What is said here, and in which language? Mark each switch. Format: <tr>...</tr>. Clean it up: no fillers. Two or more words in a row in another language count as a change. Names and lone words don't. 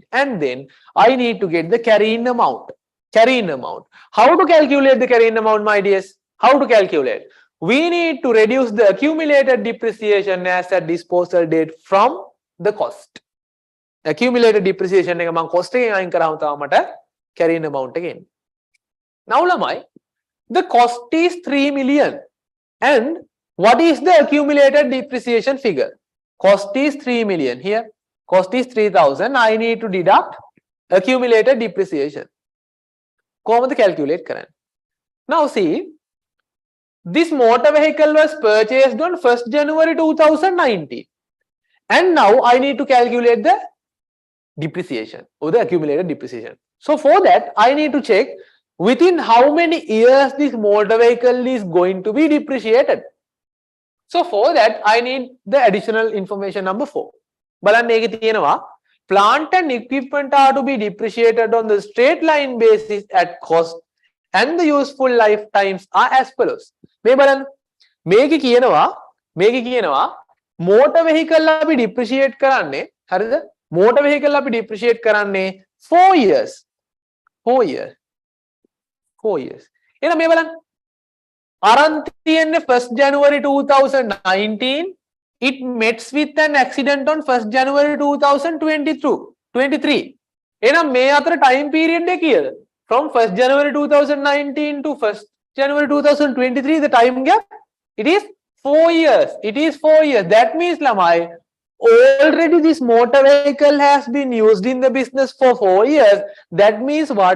<en>And then I need to get the carrying amount. Carrying amount. How to calculate the carrying amount, my dears? How to calculate? We need to reduce the accumulated depreciation as at disposal date from the cost. Accumulated depreciation</en> <si>එක මම cost එකෙන් අයින් කරාම තමයි මට</si> <en>carrying amount</en> <si>එක එන්නේ.</si> <en>Now ළමයි, the cost is 3 million. And what is the accumulated depreciation figure? Cost is 3 million. Here, cost is 3000. I need to deduct accumulated depreciation.</en> <si>කොහොමද calculate කරන්නේ?</si> <en>Now see, this motor vehicle was purchased on 1st January 2019. And now I need to calculate the depreciation or the accumulated depreciation. So for that, I need to check within how many years this motor vehicle is going to be depreciated. So for that, I need the additional information number 4. Plant and equipment are to be depreciated on the straight line basis at cost and the useful lifetimes are as follows.</en> <si>මේක කියනවා</si> <en>motor vehicle</en> <si>අපි depreciate කරන්නේ හරිද?</si> <en>motor vehicle</en> <si>අපි depreciate කරන්නේ</si> <en>4 years. 4 years. 4 years.</en> <si>එහෙනම් මේ බලන්න. අරන් තියෙන්නේ 1st January 2019.</si> <en>It meets with an accident on 1st January 2023.</en> <si>එහෙනම් මේ අතර</si> <en>time period</en> <si>එක කීයද?</si> <en>From 1st January 2019 to 1st January 2023, the time gap, it is 4 years. It is 4 years. That means lamai, already this motor vehicle has been used in the business for 4 years. That means what?</en>